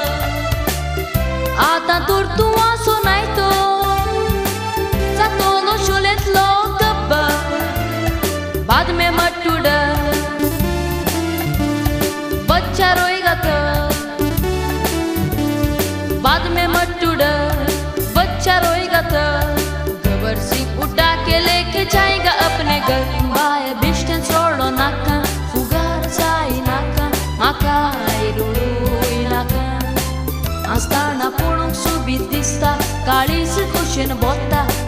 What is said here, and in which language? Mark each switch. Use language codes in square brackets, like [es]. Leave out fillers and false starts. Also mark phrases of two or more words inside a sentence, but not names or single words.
[kok] आतां तर तूं वासोनाय तो, जातलो शोलेंतलो गब्बर. [hi] बाद में मट्टुडा बच्चा रोएगा तो, बाद में मट्टुडा बच्चा रोएगा तो, गबर सिंह उठा के लेके जाएगा अपने घर. [kok] बाय बेश्टेच रडो नाका, फुगार जाय नाका, म्हाका रुडूय नाका. आसतना पळोवंक सोबीत दिसता, काळीज कशेन बोत्ता,